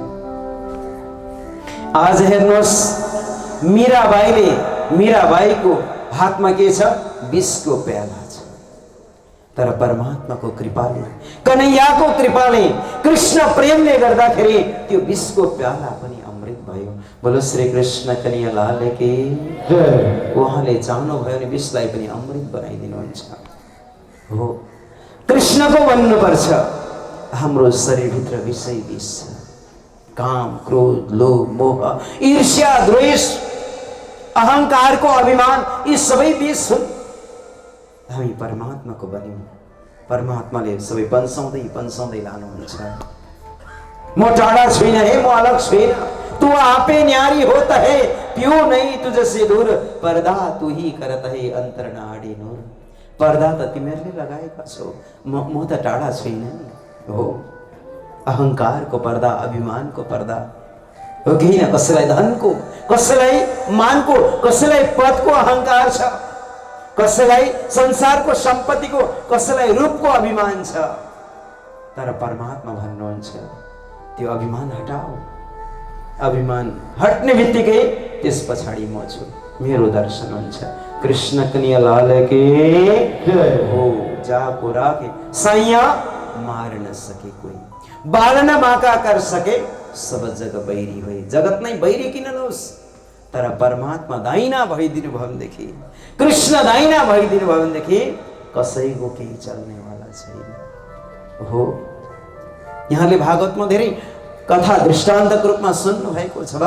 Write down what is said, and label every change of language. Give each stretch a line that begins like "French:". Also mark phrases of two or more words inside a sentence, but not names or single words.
Nepali: आज हेर्नुहोस्, मीराबाईको हातमा के छ? विषको प्याला छ, तर परमात्माको कृपाले, कन्हैयाको कृपाले, कृष्ण प्रेमले गर्दाखेरि त्यो विषको प्याला पनि अमृत भयो।
Hindi: बोलो श्री कृष्ण कन्हैया लाल की जय।
Nepali: उहाँले चाहनुभयो भने विषलाई पनि अमृत बनाइदिनुहुन्छ। हो, कृष्णको बन्नुपर्छ। हाम्रो शरीरभित्र विषय विष छ, काम, क्रोध, लोभ, मोह, ईर्ष्या, द्वेष, अहंकारको अभिमान, यी सबै विष हुन्। हामी परमात्माको बन्यौँ, परमात्माले सबै पन्साउँदै लानुहुन्छ। म टाढा छुइन हे, म अलग छुइन,
Hindi: तू आपे न्यारी होता है, पियो नहीं तुझसे दूर, पर्दा तू ही करत है अंतर नाडी नूर।
Nepali: पर्दा त तिमीहरूले लगाएका छौ, म त टाढा छुइन नि। हो, अहंकारको पर्दा, अभिमानको पर्दा हो कि होइन? कसैलाई धनको, कसैलाई मानको, कसैलाई पदको अहंकार छ, कसैलाई संसारको सम्पत्तिको, कसैलाई रूपको अभिमान छ, तर परमात्मा भन्नुहुन्छ त्यो अभिमान हटाओ। अभिमान हट्ने बित्तिकै त्यस पछाडि म छु, मेरो दर्शन हुन्छ।
Hindi: कृष्ण कन्हैया लाल की जय। हो, जाको राखे सैया मार न सके कोई, बाल न बाँका कर सके सब जग बैरी हुए।
Nepali: जगत नै बैरी किन नहोस्, तर परमात्मा दाहिना भइदिनु भयो भनेदेखि, कृष्ण दाहिना भइदिनु भयो भनेदेखि कसैको केही चल्नेवाला छैन। हो, यहाँले भागवतमा धेरै कथा दृष्टान्तको रूपमा सुन्नु भएको छ।